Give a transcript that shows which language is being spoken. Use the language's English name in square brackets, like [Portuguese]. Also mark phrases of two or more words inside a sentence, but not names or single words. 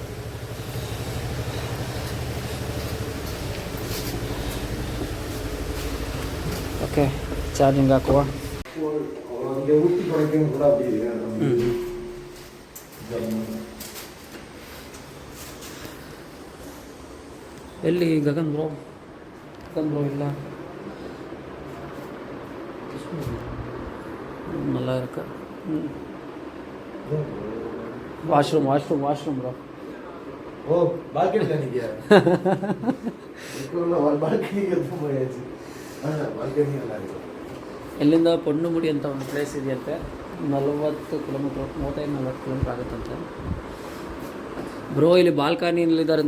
[Kannada] ಓಕೆ, ಚಾರ್ಜಿಂಗ್ ಹಾಕುವ. ಎಲ್ಲಿ ಗಗನ್ ಬ್ರೋ ಇಲ್ಲ. [Tamil] நல்லா இருக்கு. [English] washroom bro. [Kannada] ಓ ಬಾಲ್ಕನಿ ಇದೆಯಾ? ಬಾಲ್ಕನಿಗೆ ಬಾಲ್ಕನಿ ಎಲ್ಲ ಎಲ್ಲಿಂದ ಪೊಣ್ಣುಮುಡಿ ಅಂತ ಒಂದು ಪ್ಲೇಸ್ ಇದೆಯಂತೆ, 40 ಕಿಲೋಮೀಟ್ರ್, 35-40 ಕಿಲೋಮೀಟ್ರ್ ಆಗುತ್ತಂತೆ. ಬ್ರೋ ಇಲ್ಲಿ ಬಾಲ್ಕನಿಯಲ್ಲಿದ್ದಾರೆ.